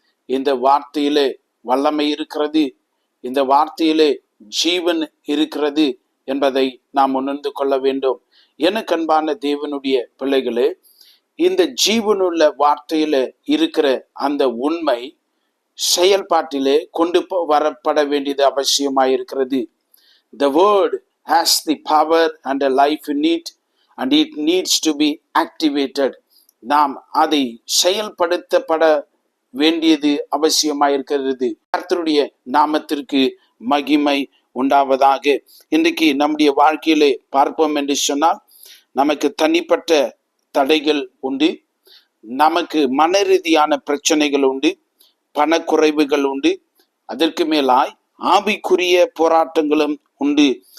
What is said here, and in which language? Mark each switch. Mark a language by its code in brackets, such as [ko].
[ta] இந்த வார்த்தையிலே வல்லமை இருக்கிறது. இந்த வார்த்தையிலே ஜீவன் இருக்கிறது என்பதை நாம் உணர்ந்து கொள்ள வேண்டும். எனக்கு அன்பான தேவனுடைய பிள்ளைகளே, இந்த ஜீவனுள்ள வார்த்தையில இருக்கிற அந்த உண்மை செயல்பாட்டிலே கொண்டு வரப்பட வேண்டியது அவசியமாயிருக்கிறது. [en] The word has the power and a life in it, and it needs to be activated. [ta] நாம் அதை செயல்படுத்தப்பட வேண்டியது அவசியமாயிருக்கிறது. கர்த்தருடைய நாமத்திற்கு மகிமை உண்டாவதாக. இன்றைக்கு நம்முடைய வாழ்க்கையிலே பார்ப்போம் என்று சொன்னால், நமக்கு தனிப்பட்ட தடைகள் உண்டு, நமக்கு மன ரீதியான பிரச்சனைகள் உண்டு, பணக்குறைவுகள் உண்டு, அதற்கு மேலாய் ஆவிக்குரிய போராட்டங்களும் உண்டு.